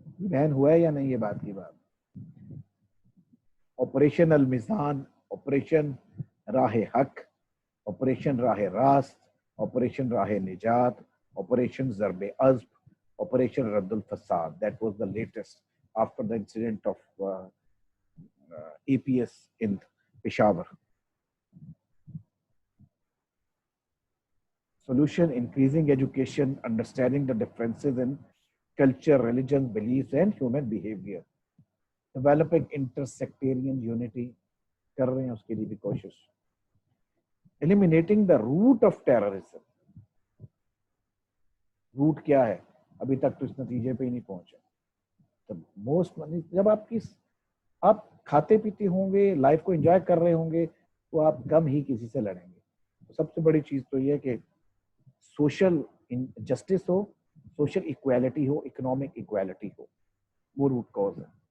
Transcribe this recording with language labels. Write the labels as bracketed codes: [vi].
[ur] بین ہوا ہے یا نہیں یہ بات کی بات. آپریشن المیزان, آپریشن راہ حق, آپریشن راہ راست, آپریشن راہ نجات, آپریشن ضرب عزب, آپریشن رد الفساد. [en] That was the latest after the incident of APS in Peshawar. Solution: increasing education, understanding the differences in culture, religion, beliefs and human behavior. Developing intersectarian unity, [ur] کر رہے ہیں اس کے لیے بھی کوشش. [en] Eliminating the root of terrorism. [ur] Route کیا ہے ابھی تک تو اس نتیجے پہ ہی نہیں پہنچا. موسٹ جب آپ کھاتے پیتے ہوں گے, لائف کو انجوائے کر رہے ہوں گے, تو آپ کم ہی کسی سے لڑیں گے. سب سے بڑی چیز تو یہ ہے کہ سوشل جسٹس ہو, سوشل ایکویلٹی ہو, اکنامک ایکویلٹی ہو, وہ روٹ کاز ہے.